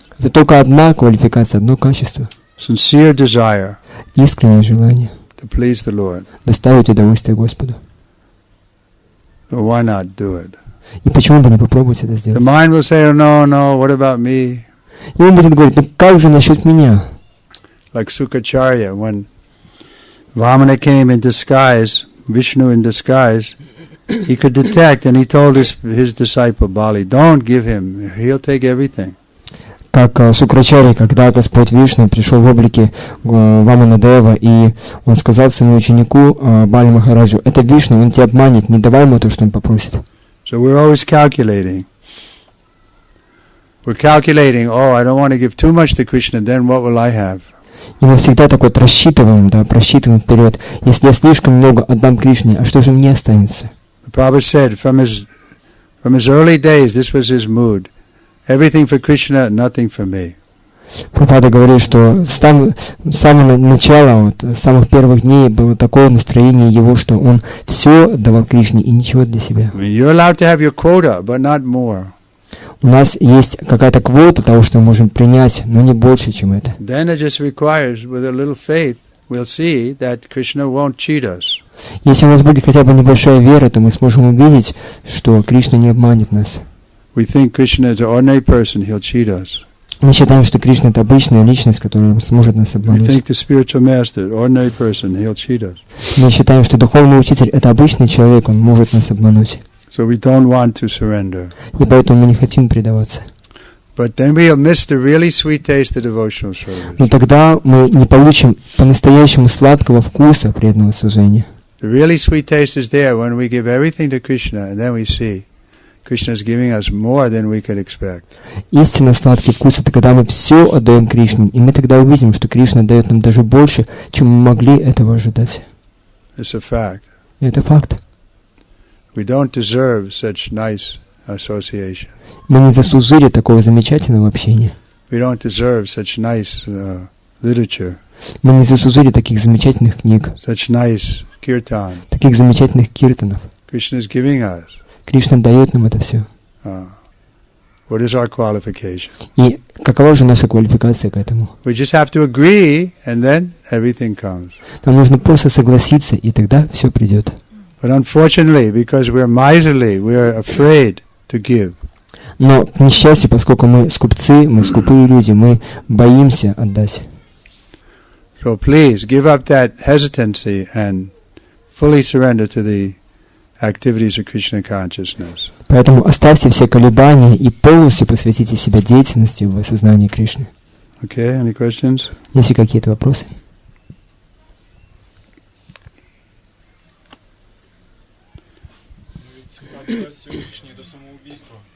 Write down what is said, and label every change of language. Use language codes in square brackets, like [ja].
[ru] Это только одна квалификация, одно качество. [en] Sincere desire [ru] Искреннее желание [en] to please the Lord. [ru] доставить удовольствие Господу. [en] So why not do it? [ru] И почему бы не попробовать это [en] The [ru] сделать? [en] mind will say, oh, no, what about me? [ru] И он будет говорить, ну как же насчет меня? [en] Like Sukacharya, when Vamana came in disguise, Vishnu in disguise, he could detect, and he told his disciple Bali, don't give him, he'll take everything. [ru] Как Сукрачарья, когда Господь Вишну пришел в облике Ваманадева, и он сказал своему ученику Бали Махараджу, это Вишну, он тебя обманет, не давай ему то, что он попросит. [en] So we're always calculating. We're calculating, oh, I don't want to give too much to Krishna, then what will I have? [ru] И мы всегда так вот рассчитываем, просчитываем вперед. Если я слишком много отдам Кришне, а что же мне останется? [en] The Prabhupada said, from his early days, this was his mood. Everything for Krishna, nothing for me. [ru] Прабхупада говорит, что с самого начала, с самых первых дней было такое настроение его, что он все давал Кришне и ничего для себя. [en] I mean, you're allowed to have your quota, but not more. [ru] У нас есть какая-то квота того, что мы можем принять, но не больше, чем это. [en] Then it just requires, with a little faith, we'll see that Krishna won't cheat us. [ru] Если у нас будет хотя бы небольшая вера, то мы сможем увидеть, что Кришна не обманет нас. [en] We think Krishna is an ordinary person, he'll cheat us. [ru] Мы считаем, что Кришна — это обычная личность, которая сможет нас [en] We [ru] обмануть. [en] think the spiritual master, ordinary person, he'll cheat us. [ru] Мы считаем, что духовный учитель — это обычный человек, он может нас обмануть. [en] So we don't want to surrender. [ru] И поэтому мы не хотим предаваться. [en] But then we'll miss the really sweet taste of devotional service. [ru] Но тогда мы не получим по-настоящему сладкого вкуса преданного служения. [en] The really sweet taste is there when we give everything to Krishna, and then we see Krishna is giving us more than we could expect. [ru] Истинно сладкий вкус — это когда мы все отдаем Кришне, и мы тогда увидим, что Кришна дает нам даже больше, чем мы могли этого ожидать. [en] It's a fact. [ru] И это факт. [en] We don't deserve such nice association. [ru] Мы не заслужили такого замечательного общения. [en] We don't deserve such nice literature, [ru] Мы не заслужили таких замечательных книг, [en] such nice kirtan. [ru] таких замечательных киртанов. [en] Krishna is giving us. [ru] Кришна дает нам это все. [en] What is our qualification? [ru] И какова же наша квалификация к этому? [en] We just have to agree, and then everything comes. [ru] Нам нужно просто согласиться, и тогда все придет. [en] But unfortunately, because we're miserly, we are afraid to give. [ru] Но, к несчастью, поскольку мы скупцы, мы скупые люди, мы боимся отдать. [en] So please give up that hesitancy and fully surrender to the activities of Krishna consciousness. [ru] Поэтому оставьте все колебания и полностью посвятите себя деятельности в осознании Кришны. [en] Okay, any questions? [ru] Есть ли какие-то вопросы? Отдать все лишнее — это самоубийство.